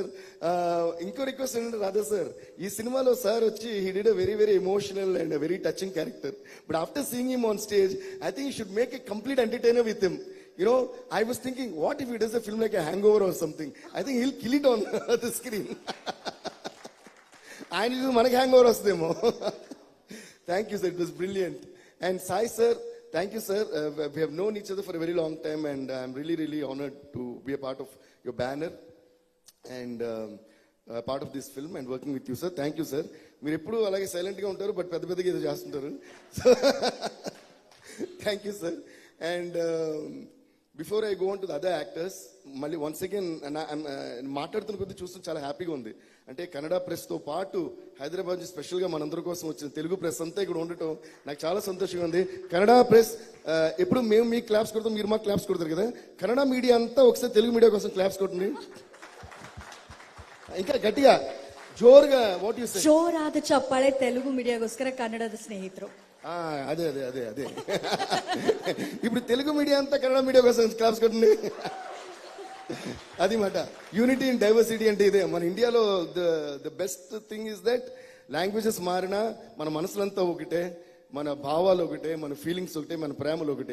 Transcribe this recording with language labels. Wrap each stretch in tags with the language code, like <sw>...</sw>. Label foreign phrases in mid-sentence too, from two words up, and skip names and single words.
<te>ఇంకో రిక్వెస్ట్ ఏంటంటే రాధా సార్, ఈ సినిమాలో సార్ వచ్చి</te> <en>he did a very very emotional and very touching character. but after seeing him on stage, I think you should make a complete entertainer with him. You know, I was thinking, what if he does a film like a Hangover or something? I think he'll kill it on the screen.</en> <te>ఆయన చూసి మనకి హ్యాంగ్ ఓవర్ వస్తుందేమో.</te> <en>thank you sir, it was brilliant. and Sai sir, thank you sir. We have known each other for a very long time and I'm really really honored to be a part of your banner and part of this film and working with you sir. Thank you sir.</en> <te>మీరు ఎప్పుడు అలాగే సైలెంట్ గా ఉంటారు బట్ పెద్ద పెద్దగా ఏదో చేస్తుంటారు.</te> <en>so thank you sir. and before I go on to the other actors, మళ్ళీ once again</en> <te>మాట్లాడుతున్న కొద్దీ చూస్తూ చాలా హ్యాపీగా ఉంది. అంటే కన్నడ ప్రెస్తో పాటు హైదరాబాద్ నుంచి స్పెషల్గా మనందరి కోసం వచ్చిన తెలుగు ప్రెస్ అంతా ఇక్కడ ఉండటం నాకు చాలా సంతోషంగా ఉంది. కన్నడ ప్రెస్ ఎప్పుడు మేము మీకు క్లాప్స్ కొడతాం, మీరు మాకు క్లాప్స్ కొడతారు కదా. కన్నడ మీడియా అంతా ఒకసారి తెలుగు మీడియా కోసం క్లాప్స్ కొట్టండి ఇంకా గట్టిగా జోరుగా.</te> <en>what you say?</en> <kn>ಜೋರಾದ ಚಪ್ಪಾಳೆ తెలుగు మీడియాಗೋಸ್ಕರ ಕನ್ನಡದ ಸ್ನೇಹಿತರು.</kn> <te>అదే అదే అదే అదే ఇప్పుడు తెలుగు మీడియా అంతా కన్నడ మీడియా కోసం క్లాప్స్ కొట్టండి. అది మాట</te> <en>unity in diversity</en> <te>అంటే ఇదే. మన ఇండియాలో</te> <en>the best thing is that languages</en> <te>మారినా మన మనసులంతా ఒకటే, మన భావాలు ఒకటే, మన ఫీలింగ్స్ ఒకటే, మన ప్రేమలు ఒకటే.</te>